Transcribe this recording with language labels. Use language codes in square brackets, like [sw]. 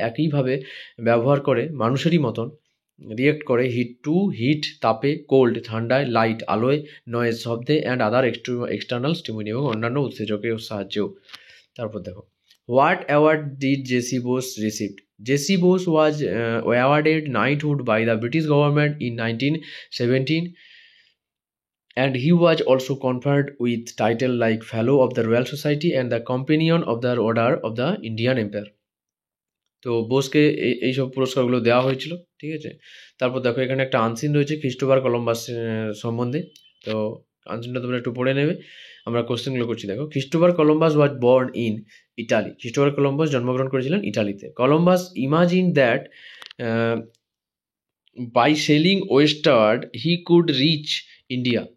[bn] একইভাবে ব্যবহার করে, মানুষেরই মতন রিয়েক্ট করে হিট তাপে, কোল্ড ঠান্ডায়, লাইট আলোয়, নয়েজ শব্দে, [en] and other external stimuli [bn] এবং অন্যান্য উৎসেচকের সাহায্যেও। তারপর দেখো, [en] What award did J C Bose received? J C Bose was awarded knighthood by the British government in 1917, and he was also conferred with title like Fellow of the Royal Society and the Companion of the Order of the Indian Empire. [bn] তো বোসকে এইসব পুরস্কারগুলো দেওয়া হয়েছিল, ঠিক আছে। তারপর দেখো, এখানে একটা আনসিন রয়েছে ক্রিস্টোফার কলম্বাস সম্বন্ধে। তো আনসিনটা তোমরা একটু পড়ে নেবে, আমরা কোশ্চেনগুলো করছি। দেখো, [en] Christopher Columbus was born in Italy. [bn] Christopher Columbus জন্মগ্রহণ করেছিলেন ইটালিতে। [en] Columbus imagine that by sailing westward he could reach India.